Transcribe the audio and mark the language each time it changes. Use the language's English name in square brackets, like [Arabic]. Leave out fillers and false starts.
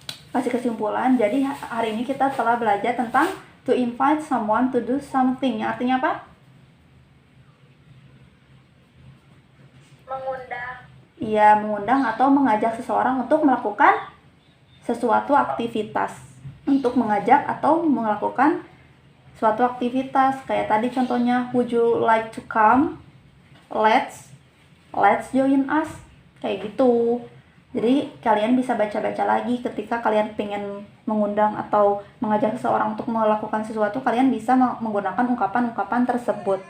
[Indonesian] Kasih kesimpulan, jadi hari ini kita telah belajar tentang [English] to invite someone to do something. [Indonesian] Yang artinya apa? Mengundang. Iya, mengundang atau mengajak seseorang untuk melakukan sesuatu aktivitas. Untuk mengajak atau melakukan suatu aktivitas. Kayak tadi contohnya, [English] would you like to come? Let's join us. [Indonesian] Kayak gitu. Jadi kalian bisa baca-baca lagi ketika kalian pengen mengundang atau mengajak seseorang untuk melakukan sesuatu, kalian bisa menggunakan ungkapan-ungkapan tersebut.